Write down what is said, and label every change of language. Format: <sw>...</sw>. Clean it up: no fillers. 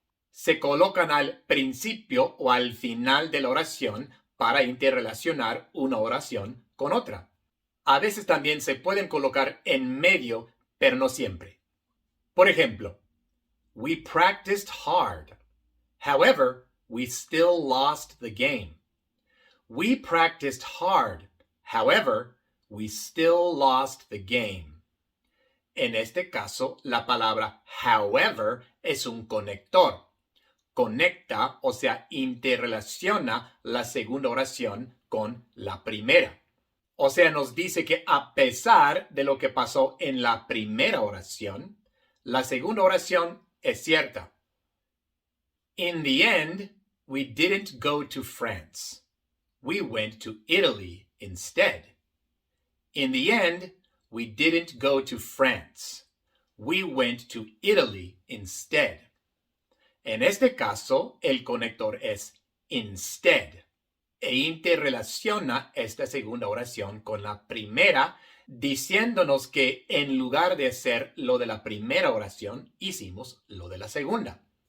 <es>Se colocan al principio o al final de la oración para interrelacionar una oración con otra. A veces también se pueden colocar en medio, pero no siempre. Por ejemplo,</es> <en>we practiced hard. However, we still lost the game. We practiced hard. However, we still lost the game.</en> <es>En este caso, la palabra however es un conector. Conecta, o sea, interrelaciona la segunda oración con la primera. O sea, nos dice que a pesar de lo que pasó en la primera oración, la segunda oración es cierta.</es> <en>In the end, we didn't go to France. We went to Italy instead. In the end, we didn't go to France. We went to Italy instead.</en> <es>En este caso, el conector es instead e interrelaciona esta segunda oración con la primera, diciéndonos que en lugar de hacer lo de la primera oración, hicimos lo de la segunda.</es>